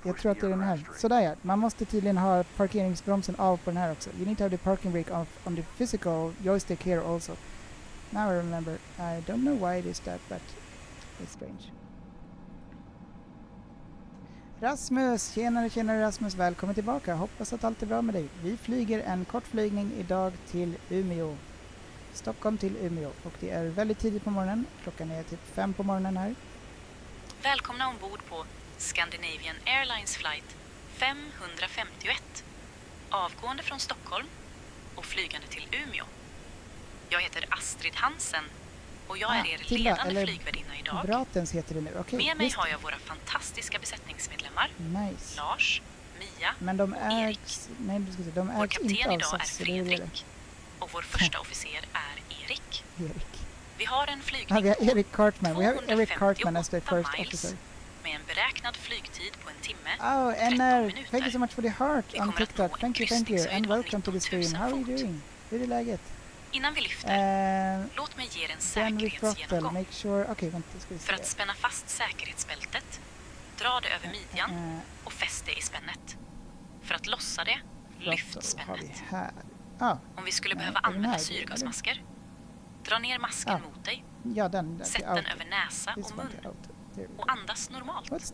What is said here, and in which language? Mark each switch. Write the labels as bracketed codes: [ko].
[sv] Jag tror att det är den här. Sådär ja. Man måste tydligen ha parkeringsbromsen av på den här också. [en] You need to have the parking brake off on the physical joystick here also. Now I remember. I don't know why it is that, but it's strange. [sv] Rasmus, tjenare Rasmus, välkommen tillbaka. Hoppas att allt är bra med dig. Vi flyger en kort flygning idag till Umeå. Stockholm till Umeå. Och det är väldigt tidigt på morgonen. Klockan är typ 5 på morgonen här. Välkomna ombord på Scandinavian Airlines flight 551. Avgående från Stockholm och flygande till Umeå. Jag heter Astrid Hansen och jag är er ledande flygvärdinna idag. Bratens heter det nu. Okay, med mig har jag våra fantastiska besättningsmedlemmar. [en] Nice. [sv] Lars, Mia men och Erik. Vår kapten inte idag är Fredrik och vår första officer är Erik. Vi har en flygning vi har Eric Cartman. [en] We have Eric Cartman as the first officer. [sv] Med en beräknad flygtid på en timme. [en] Oh, NR, thank you so much for the heart on TikTok. Thank you. And welcome to the stream. How are you doing? [sv] Hur är läget? Innan vi lyfter, låt mig ge er en säkerhetsgenomgång. För att spänna fast säkerhetsbältet, dra det över midjan och fäst det i spännet. För att lossa det, lyft spännet. Om vi skulle behöva använda syrgasmasker, dra ner masken mot dig, sätt den över näsa och mun och andas normalt.